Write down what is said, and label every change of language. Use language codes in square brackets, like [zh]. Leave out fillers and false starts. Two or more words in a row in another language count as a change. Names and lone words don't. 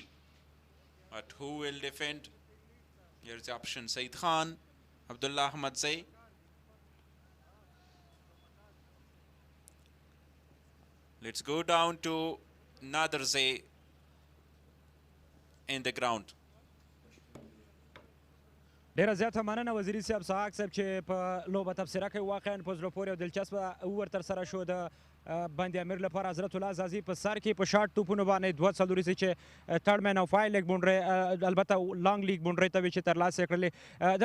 [en] But who will defend? Here's the option: Saeed Khan, Abdullah Ahmad Zai. Let's go down to Nader Zai in the ground. [ps] ډیره زیاته مننه وزیري صاحب سحاق صاحب چې په لوبه تبصره کوي. واقعا په زړه پورې او دلچسپه اوور ترسره شو د بند-e-Amir لپاره. حضرت الله زازي په سر کې په شارټ توپونو باندې 2 څلوريسي چې [en] third man [ps] او 5 [en] leg boundary [ps] البته [en] long leg boundary [ps] ته چې ترلاسه کړلې.